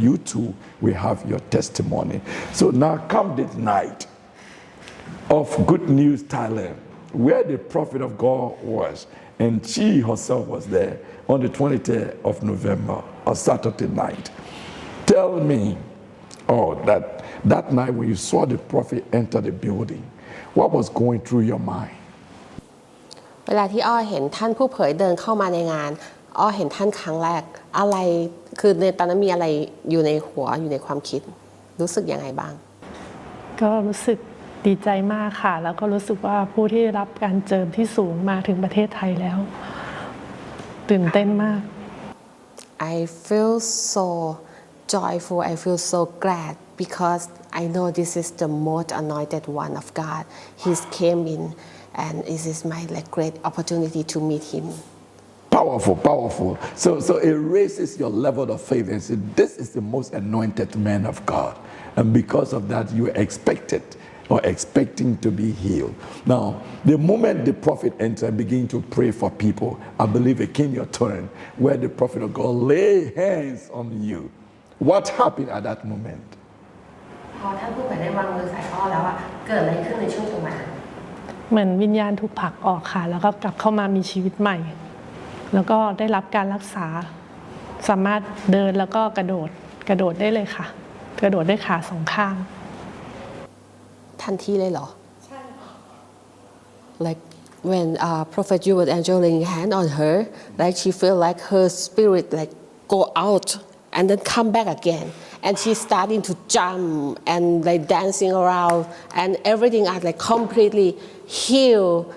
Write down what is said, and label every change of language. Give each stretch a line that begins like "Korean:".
English: You too will have your testimony. So now come this night of Good News Thailand, where the Prophet of God was, and she herself was there on the 23rd of November, a Saturday night. Tell me, that night when you saw the prophet enter the building, what was going through your mind?
Thai: เวลาที่อ้อเห็นท่านผู้เผยเดินเข้ามาในงานอ้อเห็นท่านครั้งแรกอะไรคือในตอนนั้นมีอะไรอยู่ในหัวอยู่ในความคิดรู้สึกยังไงบ้าง ก็รู้สึกดีใจมากค่ะแล้วก็รู้สึกว่าผู้ที่รับการเจิมที่สูงมาถึงประเทศไทยแล้วตื่นเต้นมาก
English: I feel so joyful I feel so glad because I know this is the most anointed one of God He's came in and this is my great opportunity to meet him Powerful so it raises your level of faith and say this is the most anointed man of God and because of that you are expected or expecting to be healed. Now, the moment the prophet entered and began to pray for people, I believe it came your turn where the prophet of God lay hands on you. What happened at that moment?
Thai: พอท่านผู้เผยได้วางมือใส่อ้อแล้วเกิดอะไรขึ้นในช่วงตรงนั้น เหมือนวิญญาณถูกผลักออกค่ะแล้วก็กลับเข้ามามีชีวิตใหม่แล้วก็ได้รับการรักษาสามารถเดินแล้วก็กระโดด กระโดดได้เลยค่ะกระโดดด้วยขาสองข้าง ทันทีเลยเหรอ
English: like when Prophet Hubert Angel laying hand on her like she feel like her spirit like go out and then come back again and she starting to jump and like dancing around and everything are like completely healed.